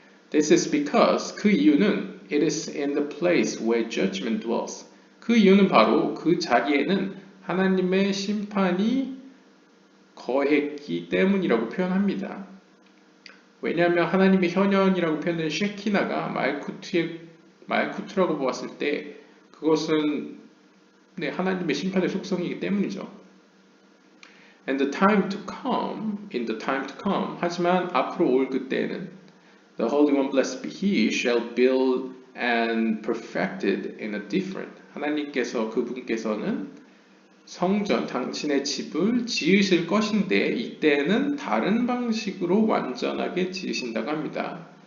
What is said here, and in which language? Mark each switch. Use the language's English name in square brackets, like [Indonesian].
[English] This is because [Korean] 그 이유는 [English] it is in the place where judgment dwells. [Korean] 그 이유는 바로 그 자리에는 하나님의 심판이 거했기 때문이라고 표현합니다. 왜냐하면 하나님의 현현이라고 표현된 쉐키나가 말쿠트라고 보았을 때 그것은 하나님의 심판의 속성이기 때문이죠. [English] And the time to come, in the time to come, [Korean] 하지만 앞으로 올 그때에는 [English] The Holy One, blessed be He, shall build and perfect it in a different. [Korean] 하나님께서 그분께서는 성전, 당신의 집을 지으실 것인데 이때는 다른 방식으로 완전하게 지으신다고 합니다.